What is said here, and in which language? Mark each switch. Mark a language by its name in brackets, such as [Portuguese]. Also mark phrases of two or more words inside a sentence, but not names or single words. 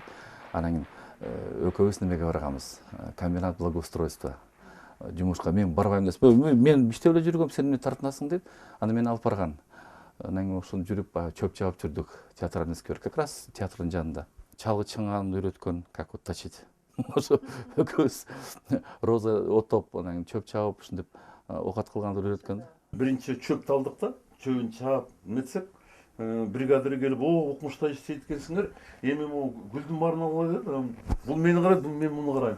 [Kyrgyz] Анан кийин экөөбүз немеге барганбыз, [Russian] комбинат благоустройства. [Kyrgyz] Жумушка мен барбайм деп, мен иштеп эле жүргөм, сен мени тартынасың деп, аны мени алып барган. Анан кийин ошону жүрүп чөп чаап жүрдүк, [Russian] театральный сквер, как раз [Kyrgyz] театрдын жанында. Чалгы чыңганды үйрөткөн, [Russian] как вот точить. [Kyrgyz] Ошо экөөбүз роза отоп, анан чөп чаап ушинтип окат кылганды үйрөткөн. Биринчи чөптү алдык да, чөбүн чаап нетсек, бригадир келип, "О, укмушта иштейт экенсиңер, эми могу гүлдүн баарын алгыла" деп, бул мени карайт, бул мен муну карайм.